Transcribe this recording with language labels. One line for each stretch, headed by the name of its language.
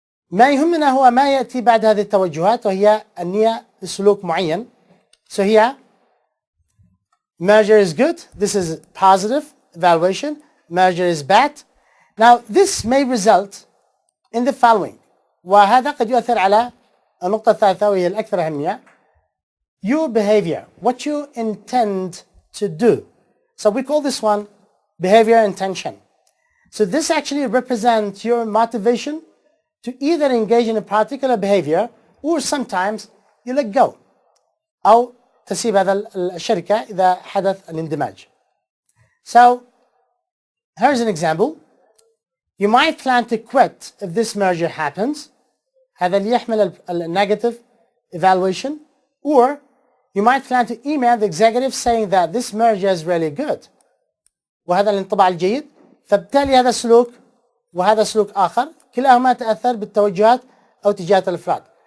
Arabic: ما يهمنا هو ما يأتي بعد هذه التوجهات وهي النية لسلوك معين.
English: So here, merger is good. This is positive evaluation. Merger is bad. Now this may result in the following.
Arabic: وهذا قد يؤثر على النقطة الثالثة وهي الأكثر أهمية.
English: Your behavior, what you intend to do. So we call this one behavior intention. So this actually represents your motivation to either engage in a particular behavior or sometimes you let go
Arabic: أو تسيب هذا الشركة إذا حدث الاندماج.
English: So here's an example. You might plan to quit if this merger happens.
Arabic: هذا اللي يحمل
English: negative evaluation. Or you might plan to email the executive saying that this merger is really good.
Arabic: وهذا الانطباع الجيد. فبالتالي هذا سلوك وهذا سلوك آخر كلاهما تأثر بالتوجهات أو اتجاهات الأفراد.